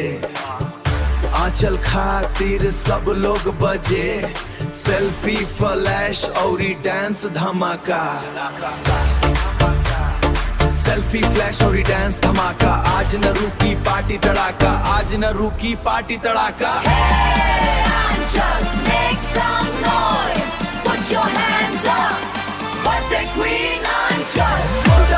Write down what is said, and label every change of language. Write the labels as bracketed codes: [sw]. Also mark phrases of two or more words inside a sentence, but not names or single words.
[bho] आंचल खातिर सब लोग बजे, [en] selfie flash [bho] और डांस धमाका। [en] selfie flash [bho] और डांस धमाका, आज न रुकी पार्टी तड़ाका, आज न रुकी पार्टी तड़ाका। [en] Angel, make some noise, put your hands up, birthday queen Angel.